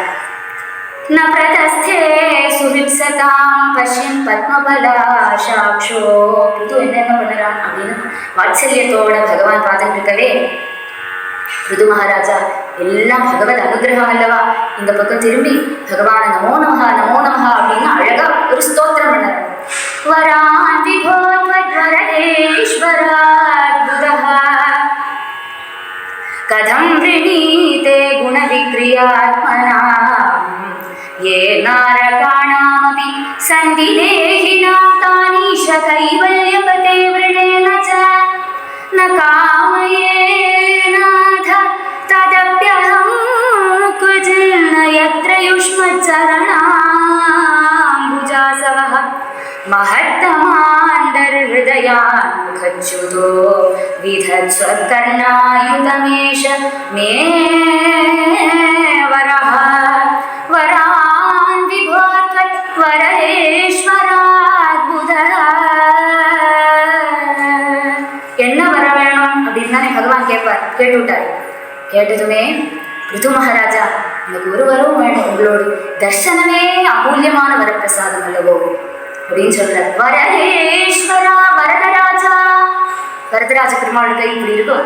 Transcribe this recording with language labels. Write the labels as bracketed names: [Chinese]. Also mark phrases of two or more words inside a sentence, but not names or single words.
[Sanskrit] न प्रतस्थे सुविप्सतां पश्यन् पद्मपलाशाक्षो [Tamil] பிருது என்ன பண்ணலாம் அப்படின்னு வாத்சல்யத்தோட பகவான் பார்த்துட்டு இருக்கவே பிருது மகாராஜா எல்லாம் பகவத் அனுகிரகம் அல்லவா, இந்த பக்கம் திரும்பி பகவான [Sanskrit] नमो नमः नमो नमः [Tamil] அப்படின்னு அழகா ஒரு ஸ்தோத்திரம் பண்ணார். [Sanskrit] वरान् विभोत्वद्वरदेश्वराद्बुधः कथं वृणीते गुणविक्रियात्मनाम् ये नारकाणामपि सन्ति देहिनां तानीश कैवल्यपते वृणेन च न कामयेनाथ तदप्यहं कुजिन्न यत्र युष्मच्चरणाम्बुजासवः महत्तमान्दर्हृदयान् मुखच्युतो विधत्स्वकर्णायुतमेष मे वरः वरान् विभोत्वत् वरदेश्वराद्भुतः. [Tamil] என்ன வர வேணும் அப்படின்னு தானே பகவான் கேட்பார். கேட்டு விட்டார். கேட்டதுமே பிருது மகாராஜா எனக்கு ஒரு வரவும் வேணும், உங்களோட தர்சனமே அமூல்யமான வரப்பிரசாதம் அல்லவோ அப்படின்னு சொல்றார். வரதேஸ்வரா வரதராஜா, வரதராஜ பெருமாள் கை இப்படி இருக்கும்.